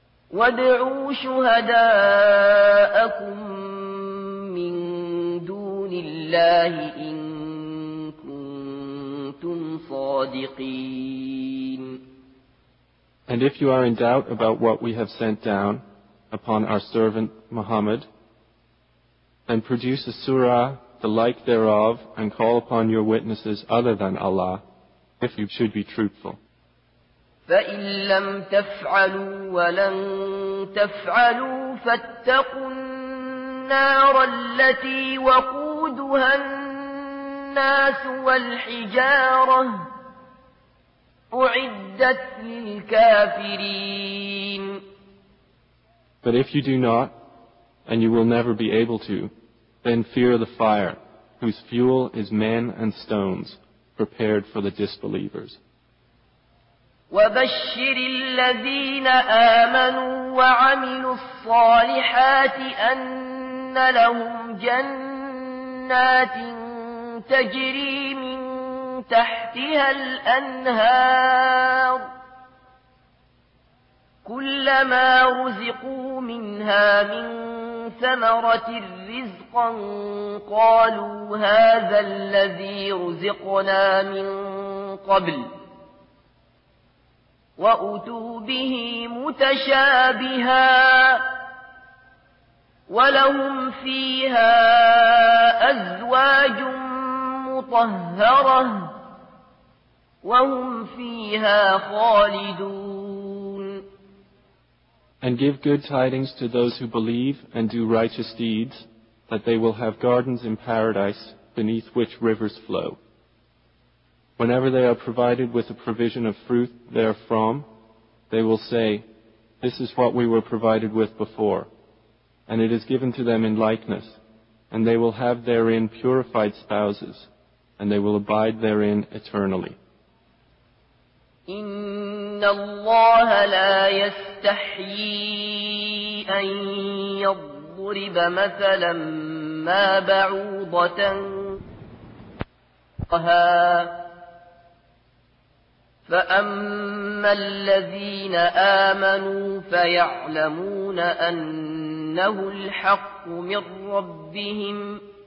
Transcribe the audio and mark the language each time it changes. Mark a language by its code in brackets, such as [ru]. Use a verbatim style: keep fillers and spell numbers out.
[ar] وَادْعُوا شُهَدَاءَكُمْ مِّن دُونِ اللَّهِ إِن كُنتُمْ صَادِقِينَ [en] And if you are in doubt about what we have sent down upon our servant Muhammad, then produce a surah, the like thereof, and call upon your witnesses other than Allah, if you should be truthful. [ar] فإن لم تفعلوا ولن تفعلوا فاتقوا النار التي وقودها الناس والحجارة أعدت للكافرين [en] But if you do not, and you will never be able to, then fear the fire, whose fuel is men and stones, prepared for the disbelievers. [ar] وبشر الذين آمنوا وعملوا الصالحات أن لهم جنات تجري من تحتها الأنهار كلما رزقوا منها من ثمرة رزقا قالوا هذا الذي رزقنا من قبل وأتوا به متشابها ولهم فيها أزواج مطهرة وهم فيها خالدون [en] And give good tidings to those who believe and do righteous deeds, that they will have gardens in paradise beneath which rivers flow. Whenever they are provided with a provision of fruit therefrom, they will say, This is what we were provided with before, and it is given to them in likeness, and they will have therein purified spouses, and they will abide therein eternally. [ar] إِنَّ اللَّهَ لَا يَسْتَحْيِي أَن يَضْرِبَ مَثَلًا مَا بَعُوضَةً فَمَا فأما الذين آمنوا فيعلمون أنه الحق من ربهم